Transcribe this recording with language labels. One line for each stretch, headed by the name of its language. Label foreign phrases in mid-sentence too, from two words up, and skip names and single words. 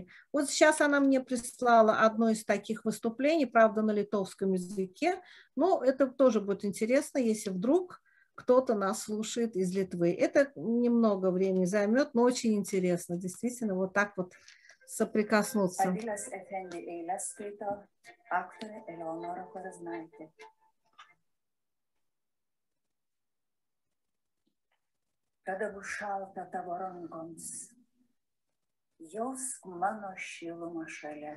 Russian: Вот сейчас она мне прислала одно из таких выступлений, правда, на литовском языке. Но это тоже будет интересно, если вдруг кто-то нас слушает из Литвы. Это немного времени займет, но очень интересно. Действительно, вот так вот соприкоснуться.
Lithuanian: Kada bus šalta tavo rankoms, jausk mano šilumą šalia.